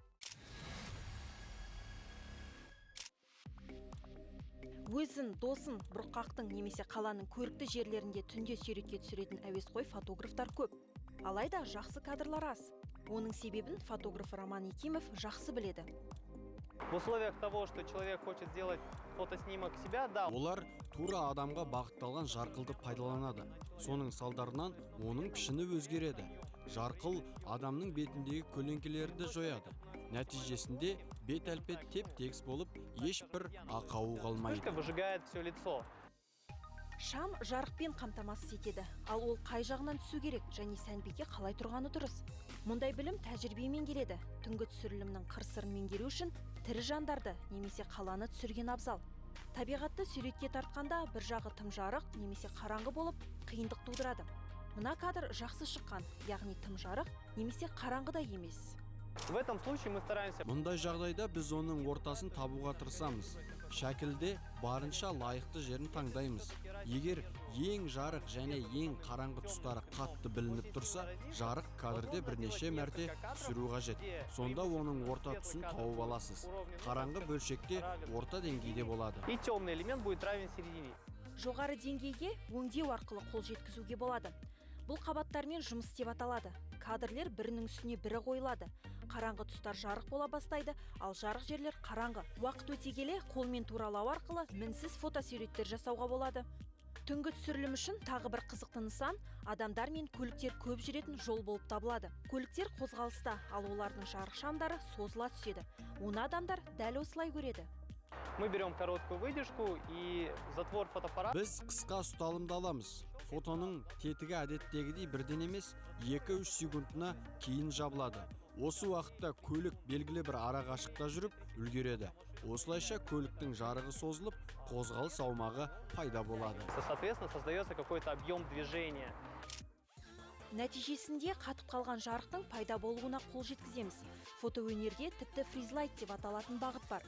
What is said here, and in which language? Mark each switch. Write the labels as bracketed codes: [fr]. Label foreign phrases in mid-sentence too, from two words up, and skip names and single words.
[kk] Өзін, досын, бұрқақтың немесе қаланың көрікті жерлерінде түнде суретке түсіретін әуесқой фотографтар көп. Алайда жақсы кадрлар аз. Оның себебін фотограф Роман Якимов жақсы біледі. [ru] В условиях того, что человек хочет сделать фотоснимок себя, да. [kk] Олар тура адамға бағытталған жарқылды пайдаланады. Соның салдарынан оның пішіні өзгереді. Жарқыл адамның бетіндегі көлеңкелерді жояды. Нәтижесінде бет әлпет теп-тегіс болып, ешбір ақауы қалмайды. [ru] Вспышка выжигает все лицо. [kk] Шам жарықпен қамтамасыз етеді, ал ол қай жағынан түсу керек және сәнбеке қалай тұрғаны дұрыс. Мұндай білім тәжірибемен келеді. Түнгі түсірілімнің қыр-сырын меңгеру үшін тірі жандарды немесе қаланы түсірген абзал. Табиғатты суретке тартқанда бір жағы тым жарық немесе қараңғы болып қиындық тудырады. Мына кадр жақсы шыққан, яғни тым жарық немесе қараңғыда емес. [ru] В этом случае мы стараемся. [kk] Мұндай жағдайда біз оның ортасын табуға тырысамыз. шәкілде барынша лайықты жерін таңдаймыз. Егер ең жарық және ең қараңғы тұстары қатты білініп тұрса, жарық кадрде бірнеше мәрте түсіру қажет. Сонда оның орта тұсын тауып аласыз. Қараңғы бөлшекте орта деңгейде болады. [ru] И темный элемент будет равен середине. [kk] Жоғары деңгейге өңдеу арқылы қол жеткізуге болады. Бұл қабаттармен жұмыс деп аталады. Кадрлер бірінің үстіне бірі қойылады. Қараңғы тұстар жарық бола бастайды, ал жарық жерлер қараңғы. Уақыт өте келе қолмен туралау арқылы мінсіз фотосуреттер жасауға болады. Түнгі түсірілім үшін тағы бір қызықты нысан адамдар мен көліктер көп жүретін жол болып табылады. Көліктер қозғалыста, ал олардың жарық шамдары созыла түседі. Оны адамдар дәл осылай көреді. [ru] Мы берем короткую выдержку и затвор фотоаппарата. [kk] Біз қысқа ұсталымды аламыз. Фотоның тетігі әдеттегідей бірден емес 2-3 секундына кейін жабылады. Осы уақытта көлік белгілі бір арақашықта жүріп үлгереді. Осылайша көліктің жарығы созылып, қозғалыс аумағы пайда болады. [ru] Соответственно, создается какой-то объем движения. [kk] Нәтижесінде қатып қалған жарықтың пайда болуына қол жеткіземіз. Фотоөнерде тіпті фризлайт деп аталатын бағыт бар.